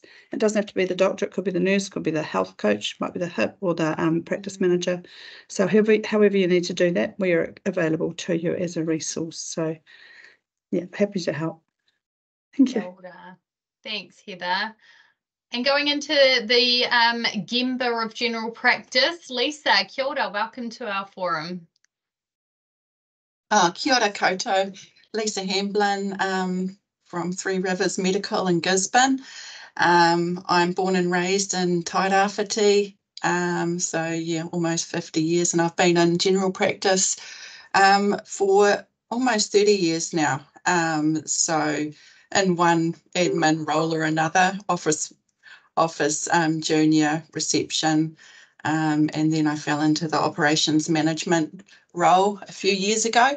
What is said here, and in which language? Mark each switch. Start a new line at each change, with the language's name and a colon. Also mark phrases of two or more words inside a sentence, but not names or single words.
English: It doesn't have to be the doctor, it could be the nurse, it could be the health coach, might be the HIP or the practice manager. So however you need to do that, we are available to you as a resource. So yeah, happy to help. Thank you. Thanks, Heather. And going into the Gemba of General Practice, Lisa,
Māori: kia ora,
English: welcome to our forum.
Māori: Kia ora koutou,
English: Lisa Hamblin from Three Rivers Medical in Gisborne. I'm born and raised in Tairāwhiti, so yeah, almost 50 years, and I've been in general practice for almost 30 years now. So in one admin role or another, office junior, reception, and then I fell into the operations management role a few years ago.